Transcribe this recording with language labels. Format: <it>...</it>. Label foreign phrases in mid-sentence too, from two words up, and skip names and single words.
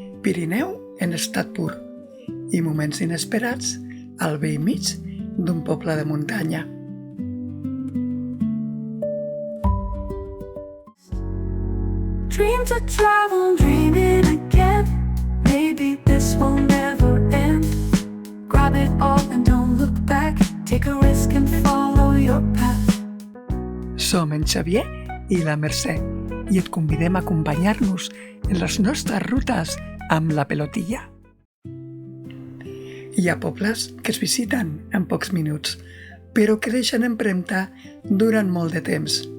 <ca>Pirineu en estat pur i moments inesperats al bell mig d'un poble de muntanya.</ca> <en>Dream to travel, dreaming again. Maybe this will never end. Grab it all and don't look back. Take a risk and follow your path.</en> <ca>Som en Xavier i la Mercè i et convidem a acompanyar-nos en les nostres rutes amb la pelotilla. Hi ha pobles que es visiten en pocs minuts, però que deixen empremta durant molt de temps.</ca>